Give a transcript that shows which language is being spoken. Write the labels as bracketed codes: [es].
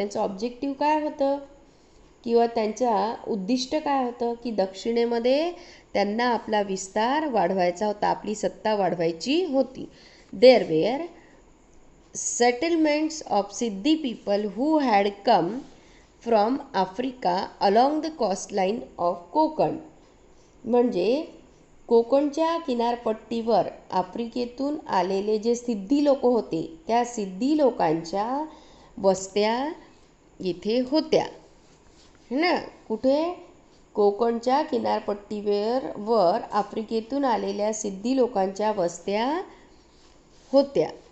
[mr] त्यांचं ऑब्जेक्टिव्ह काय होतं किंवा त्यांचा उद्दिष्ट काय होतं की दक्षिणेमध्ये त्यांना आपला विस्तार वाढवायचा होता, आपली सत्ता वाढवायची होती. [en] There were settlements of Siddhi people who had come from Africa along the coastline of Konkan. [mr] म्हणजे कोकणच्या किनारपट्टीवर आफ्रिकेतून आलेले जे सिद्धी लोक होते त्या सिद्धी लोकांच्या वस्त्या इथे होत्या है ना. कुठे? कोकणच्या किनारपट्टीवर आफ्रिकेतून आलेल्या सिद्धी लोकांच्या वस्त्या होत्या.